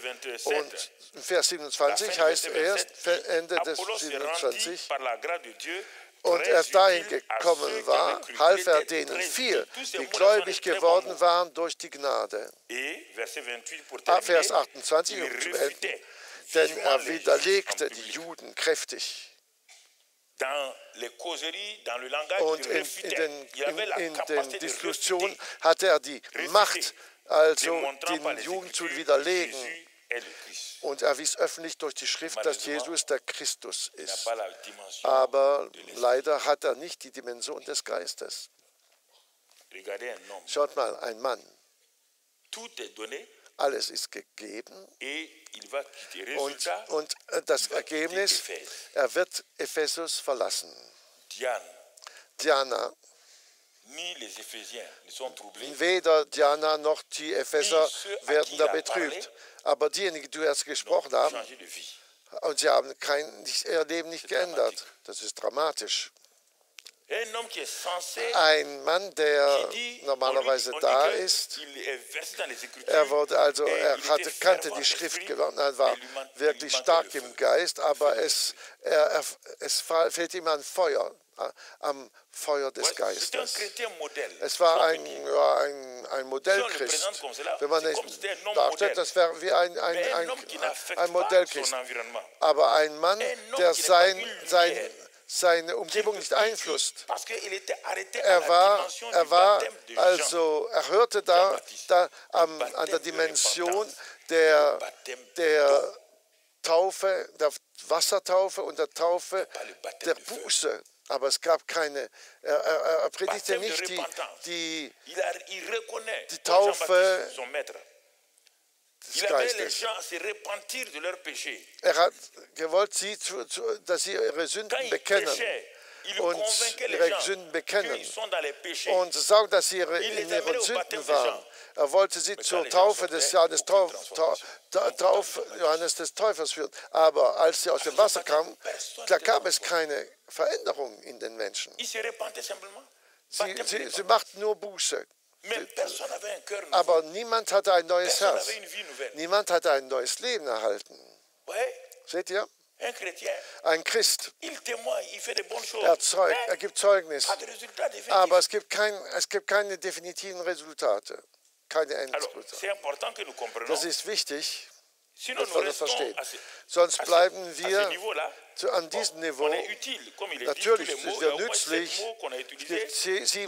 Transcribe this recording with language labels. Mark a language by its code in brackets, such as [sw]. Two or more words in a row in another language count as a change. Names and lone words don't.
[de] Und im Vers 27 heißt erst, Ende des 27, und er dahin gekommen war, half er denen viel, die gläubig geworden waren durch die Gnade. Vers 28, um zu beenden, denn er widerlegte die Juden kräftig. [fr] dans les causeries, dans le langage, [de] Und [fr] il réfutait. Il avait la [de] in den [fr] capacité de [de] Diskussionen [fr] réfuter, [de] hatte er die Macht, also [fr] démontrant par [de] den [fr] les [de] Juden zu [fr] Écritures que [de] widerlegen. [fr] Jésus est le Christ. [de] Und er wies öffentlich durch die Schrift, dass Jesus der Christus [fr] Il n'a [de] ist. [fr] pas la dimension [de] Aber [fr] de l'esprit. [de] leider hat er nicht die Dimension des Geistes. [fr] Regardez un homme. [de] Schaut mal, ein Mann. [fr] Tout est donné [de] Alles ist gegeben. [fr] et il va quitter. Résultat, [de] Und das Ergebnis, er wird Ephesus verlassen. [fr] Diana, ni les Éphésiens ne sont troublés. [de] weder Diana noch die Epheser werden da betrübt. Aber diejenigen, die zuerst gesprochen haben, [fr] Changé de vie. [de] und sie haben ihr Leben nicht geändert. Das ist dramatisch. [fr] Un homme qui est censé, [de] Ein Mann, der [fr] qui dit, [de] normalerweise [fr] on dit [de] da [fr] que [de] ist, [fr] il est versé dans les Écritures, [de] er wurde also, [fr] et [de] er [fr] il [de] kannte [fr] était [de] die [fr] fervent [de] Schrift [fr] d'esprit, [de] gelernt, er war [fr] mais lui [de] wirklich [fr] manquait [de] stark [fr] le feu. [de] im Geist, aber es fehlt ihm an Feuer, am Feuer des [fr] C'est un [de] Geistes. [fr] chrétien modèle. [de] Es war [fr] si on peut dire. [de] ein Modellchrist. Wenn man es darstellt, das wäre wie [fr] Mais un homme qui n'affecte [de] ein [fr] pas [de] Modellchrist. [fr] son environnement. [de] Aber ein Mann, der der seine Umgebung nicht einflusst. [fr] Parce qu'il était arrêté à [de] Er [fr] la [de] war, [fr] dimension [de] er [fr] du [de] war [fr] baptême de Jean. [de] also, er hörte da an der Dimension der Taufe, der Wassertaufe und der Taufe der Buße. Aber es gab keine, er predigte nicht die [fr] Il reconnaît [de] Taufe [fr] Jean-Baptiste, son maître. [de] des [fr] Il avait les [de] Geistes. [fr] gens à se repentir de leurs péchés. [de] Er hat gewollt, dass sie ihre [fr] Quand [de] Sünden [fr] il [de] bekennen [fr] prêchait, il [de] und [fr] convainquait les [de] ihre [fr] gens [de] Sünden bekennen [fr] qu'ils sont dans les péchés. [de] und sagen, dass sie in [fr] les amenait [de] ihren [fr] au [de] Sünden [fr] baptême de [de] waren. [fr] Jean. [de] Er wollte sie [fr] Mais [de] zur [fr] quand les [de] Taufe [fr] gens [de] des [fr] sortaient, aucune [de] Taufe Johannes des Täufers führen. Aber als sie aus dem Wasser kamen, da gab es keine Veränderung in den Menschen. [fr] Ils se repentaient simplement. [de] Sie machten nur Buße. [fr] Mais personne n'avait un cœur nouveau. [de] Aber niemand hatte ein neues [fr] Personne [de] Herz. [fr] n'avait une vie nouvelle. [de] Niemand hatte ein neues Leben erhalten. [fr] Ouais, [de] Seht ihr? [fr] un chrétien, [de] Ein Christ, [fr] il témoigne, il fait des bonnes choses. [de] er gibt Zeugnis. [fr] Pas de résultat définitif. [de] Aber es gibt keine definitiven Resultate. Keine [fr] Alors, [de] Endresultate. [fr] c'est important que nous comprenions. [de] Das ist wichtig, [fr] Sinon, [de] dass [fr] nous [de] wir das [fr] restons [de] verstehen. [fr] à ce, [de] Sonst bleiben [fr] à ce [de] wir [fr] niveau-là. [de] an diesem Niveau. [fr] On est utile, comme il est dit, [de] Natürlich [fr] tous les mots, [de] sind [fr] il y a [de] wir [fr] au moins 7 [de] nützlich. [fr] mots qu'on a [de] Es [fr] utilisés. [de] gibt 7